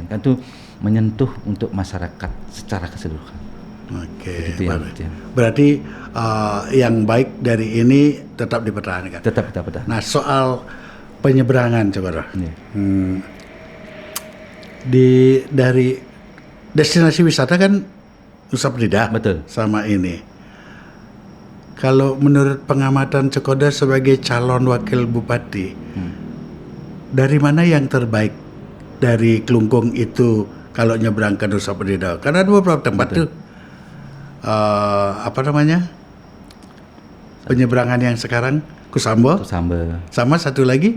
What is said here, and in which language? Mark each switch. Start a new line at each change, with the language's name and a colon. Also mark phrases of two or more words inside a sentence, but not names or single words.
Indonesian: Kan itu menyentuh untuk masyarakat secara keseluruhan. Oke. Ya. Berarti yang baik dari ini tetap dipertahankan. Tetap kita pertahankan. Nah, soal penyeberangan coba. Dari destinasi wisata kan Nusa Penida. Betul. Sama ini. Kalau menurut pengamatan Cekoda sebagai calon wakil bupati, dari mana yang terbaik dari Kelungkung itu kalau nyebrang ke Nusa Penida? Karena ada beberapa tempat tuh, penyeberangan yang sekarang Kusambo, sama satu lagi.